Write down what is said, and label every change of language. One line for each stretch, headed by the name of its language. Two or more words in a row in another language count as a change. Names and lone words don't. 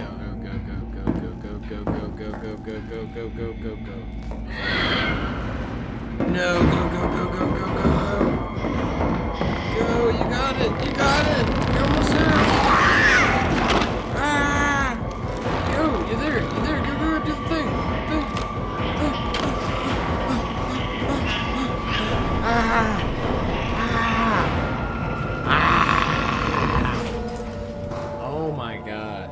English: Go, go, go, go, go, go, go, go, go, go, go, go, go, go, go, go. No, go, go, go, go, go, go, go. Go, you got it, you got it. You're almost there. Ah! Go, you're there, you're there. Go, go, do the thing. Oh my god.